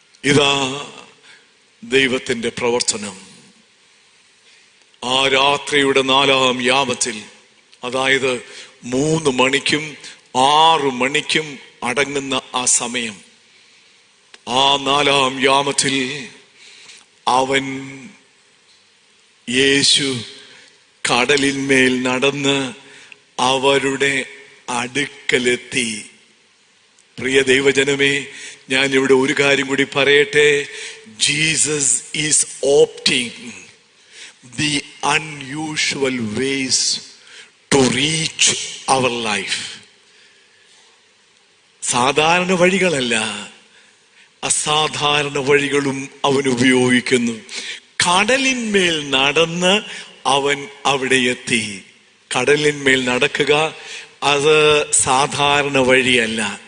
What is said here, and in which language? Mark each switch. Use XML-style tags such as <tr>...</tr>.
<ml>ഇതാ ദൈവത്തിന്റെ പ്രവർത്തനം. ആ രാത്രിയുടെ 4-ാം യാമത്തിൽ, അതായത് 3 മണിക്കും 6 മണിക്കും അടങ്ങുന്ന ആ സമയം, ആ 4-ാം യാമത്തിൽ അവൻ യേശു കടലിന്മേൽ നടന്ന് അവരുടെ അടുക്കലെത്തി. പ്രിയ ദൈവജനമേ, ഞാൻ ഇവിടെ ഒരു കാര്യം കൂടി പറയട്ടെ.</ml> <en>Jesus is opting the unusual ways to reach our life.</en> <ml>സാധാരണ വഴികളല്ല, അസാധാരണ വഴികളും അവൻ ഉപയോഗിക്കുന്നു. കടലിന്മേൽ നടന്ന് അവൻ അവിടെ എത്തി. കടലിന്മേൽ നടക്കുക അത് സാധാരണ വഴിയല്ല,</ml>